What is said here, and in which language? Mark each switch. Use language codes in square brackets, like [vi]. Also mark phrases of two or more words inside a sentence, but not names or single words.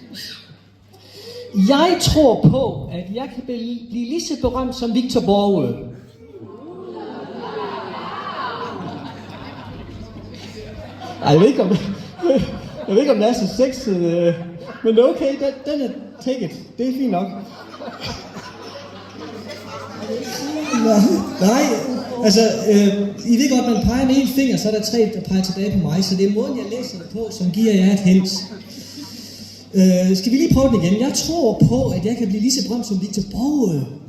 [da] Jeg tror på, at jeg kan blive lige så berømt som Victor Borge. Ej, jeg ved ikke, om det er så sexet, men okay, den er [en] take it. [da] Det er fint nok. Nej, altså, I ved godt, man peger med en finger, så er der 3, der peger tilbage på mig, så det er måden, jeg læser det på, som giver jer et hint. Skal vi lige prøve den igen? Jeg tror på, at jeg kan blive lige så berømt som Victor Borge.